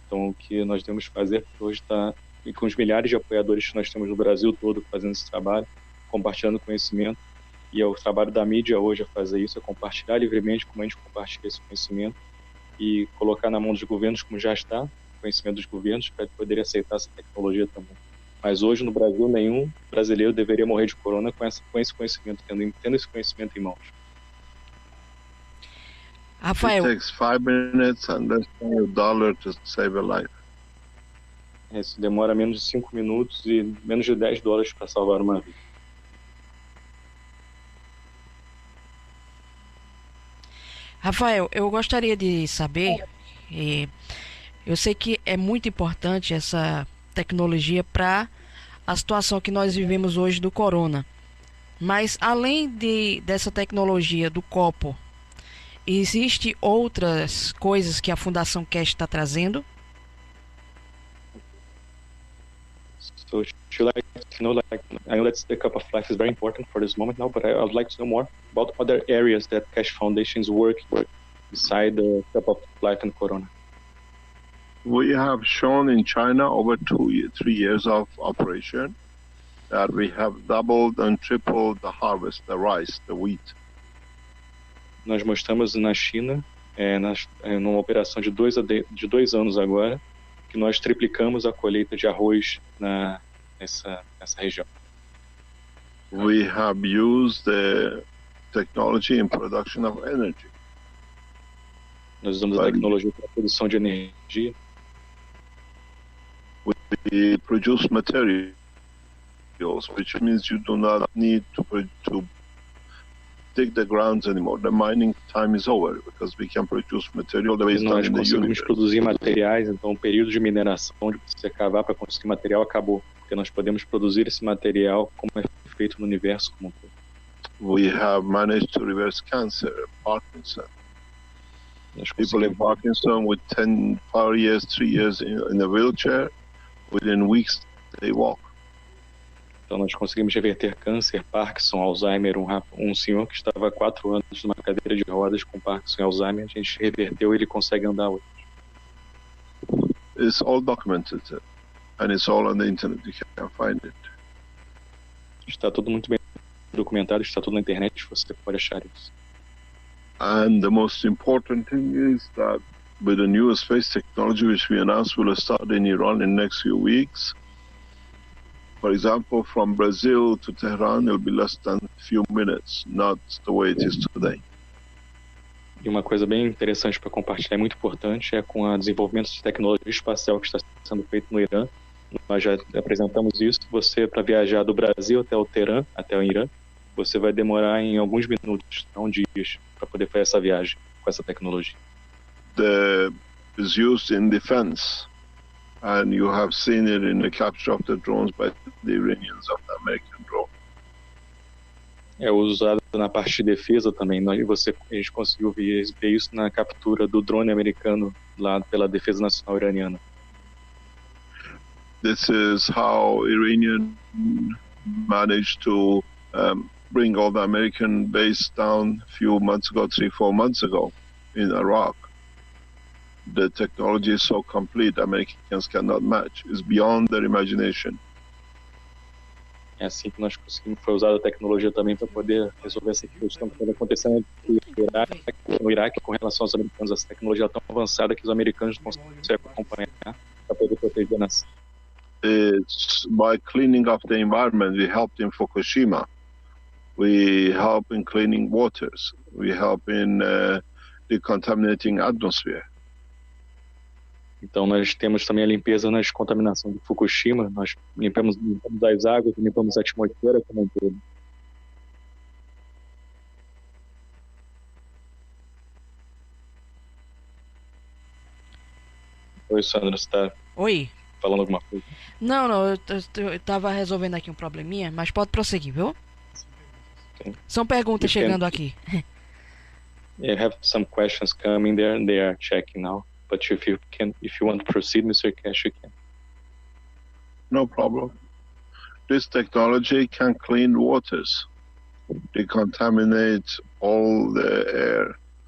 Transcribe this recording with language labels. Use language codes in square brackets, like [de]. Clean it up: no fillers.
[pt] Então o que nós devemos fazer hoje está, e com os milhares de apoiadores que nós temos no Brasil todo fazendo esse trabalho, compartilhando conhecimento, e é o trabalho da mídia hoje a fazer isso, é compartilhar livremente como a gente compartilha esse conhecimento e colocar na mão dos governos, como já está, conhecimento dos governos, para poder aceitar essa tecnologia também. Mas hoje no Brasil nenhum brasileiro deveria morrer de corona com esse conhecimento, tendo esse conhecimento em mãos. Rafael, [en] It takes 5 minutes and less than $1 to save a life. [pt] Isso demora menos de 5 minutos e menos de $10 para salvar uma vida. Rafael, eu gostaria de saber, eu sei que é muito importante essa tecnologia para a situação que nós vivemos hoje do corona, mas além dessa tecnologia do copo, existe outras coisas que a Fundação Keshe está trazendo? [en] So should I know, I know that the cup of life is very important for this moment now, but I would like to know more about other areas that Keshe Foundation is working beside the cup of life and corona. We have shown in China over 3 years of operation that we have doubled and tripled the harvest, the rice, the wheat. [pt] Nós mostramos na China, numa operação de 2 anos agora, que nós triplicamos a colheita de arroz nessa região. [en] We have used the technology in production of energy. [pt] Nós usamos a tecnologia para a produção de energia. [en] We produce materials, which means you do not need to dig the grounds anymore. The mining time is over because we can produce material the way it's done in the [pt] Nós conseguimos [en] universe. [pt] produzir materiais, então o período de mineração, de você cavar para conseguir material, acabou, porque nós podemos produzir esse material como é feito no universo como um todo. [en] We have managed to reverse cancer, Parkinson. People in Parkinson with 10 years, 3 years in a wheelchair, within weeks they walk. [pt] Então nós conseguimos reverter câncer, Parkinson, Alzheimer, um senhor que estava há 4 anos numa cadeira de rodas com Parkinson e Alzheimer, a gente reverteu e ele consegue andar hoje. [en] It's all documented and it's all on the internet, you can find it. [pt] Está tudo muito bem documentado, está tudo na internet, você pode achar isso. [en] And the most important thing is that with the new space technology which we announced will start in Iran in the next few weeks. For example, from Brazil to Tehran, it'll be less than a few minutes, not the way it is today. [pt] E uma coisa bem interessante para compartilhar, muito importante, é com o desenvolvimento de tecnologia espacial que está sendo feito no Irã. Nós já apresentamos isso. Você, para viajar do Brasil até o Teherã, até o Irã, você vai demorar em alguns minutos, não dias, para poder fazer essa viagem com essa tecnologia. [en] Is used in defense. And you have seen it in the capture of the drones by the Iranians of the American drone. [pt] É usado na parte de defesa também. A gente conseguiu ver isso na captura do drone americano lá pela Defesa Nacional Iraniana. [en] This is how Iranian managed to bring all the American base down a few months ago, 3-4 months ago in Iraq. The technology is so complete, Americans cannot match. It's beyond their imagination. [pt] É assim que nós conseguimos, foi usada a tecnologia também para poder resolver essa questão que estava acontecendo no Iraque com relação aos americanos. Essa tecnologia é tão avançada que os americanos não conseguem acompanhar para poder proteger a nação. [en] It's by cleaning up the environment. We helped in Fukushima. We help in cleaning waters. We help in decontaminating atmosphere. [pt] Então nós temos também a limpeza na descontaminação de Fukushima. Nós limpamos as águas, limpamos a atmosfera como um todo. Oi, Sandra, você está Oi. falando alguma coisa? Não, eu tava resolvendo aqui um probleminha, mas pode prosseguir, viu? Okay. São perguntas chegando aqui. [en] I have some questions coming there, and they are checking now. But if you want to proceed, Mr. Keshe, you can. No problem. This technology can clean waters, decontaminate all the air.